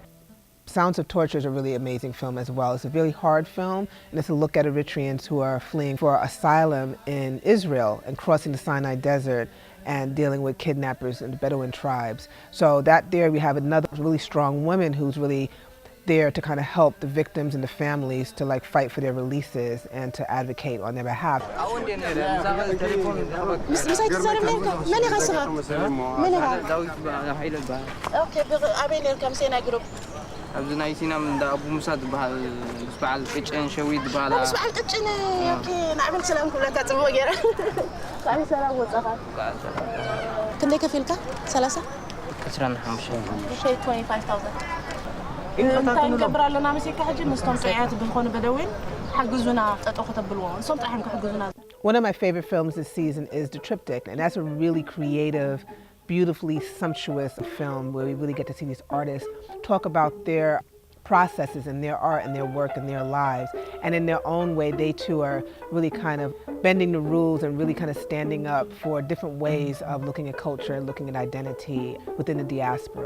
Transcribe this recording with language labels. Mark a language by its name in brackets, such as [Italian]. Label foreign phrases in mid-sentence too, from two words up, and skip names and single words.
[English] Sounds of Torture is a really amazing film as well. It's a really hard film, and it's a look at Eritreans who are fleeing for asylum in Israel and crossing the Sinai Desert and dealing with kidnappers and the Bedouin tribes. So that there we have another really strong woman who's really there to kind of help the victims and the families to like fight for their releases and to advocate on their behalf. [Tigrinya] ኣብዚ ናይ ሲና እንዳ አቡ ሙሳ ዝበሃል ምስ በዓል ቅጭን ሸዊት ዝበሃል ምስ በዓል ቅጭን ኦኬ ንዓመል ሰላም ኩለካ ጽቡቕ ገይረ ብጣዕሚ ሰላም ወጻኻ ክንደይ ከፊልካ 30 25000 እንታይ ንገብር ኣለና መሲካ ሕጂ ምስቶም ጥዕያት ብዝኾኑ በደዊን ሓግዙና ጠጠው ከተብልዎ ንሶም ጥራሕም ክሕግዙና [English] One of my favorite films this season is The Triptych, and that's a really creative, beautifully sumptuous film where we really get to see these artists talk about their processes and their art and their work and their lives, and in their own way they too are really kind of bending the rules and really kind of standing up for different ways of looking at culture and looking at identity within the diaspora.